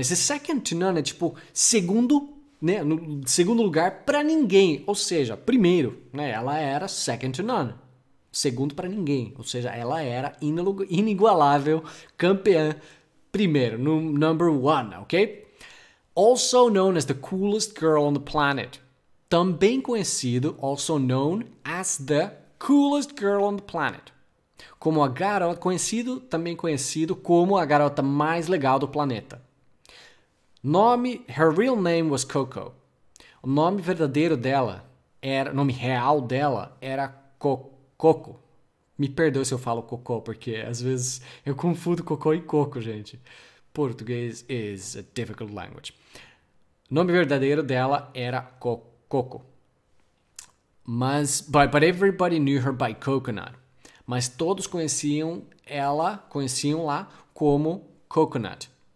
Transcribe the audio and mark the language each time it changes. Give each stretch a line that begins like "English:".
Portuguese: Esse second to none é tipo segundo, né? No segundo lugar para ninguém. Ou seja, primeiro, né?
English: Ela era second to none.
Portuguese: Segundo para ninguém. Ou seja, ela era inigualável, campeã, primeiro, no number one, ok?
English: Also known as the coolest girl on the planet.
Portuguese: Também conhecido,
English: also known as the coolest girl on the planet.
Portuguese: Como a garota, também conhecido como a garota mais legal do planeta.
English: Her real name was Coco.
Portuguese: O nome verdadeiro dela, o nome real dela era Coco. Me perdoe se eu falo Cocô, porque às vezes eu confundo Cocô e Coco, gente.
English: Português is a difficult language.
Portuguese: O nome verdadeiro dela era Coco.
English: But everybody knew her by Coconut.
Portuguese: Mas todos conheciam lá como Coconut.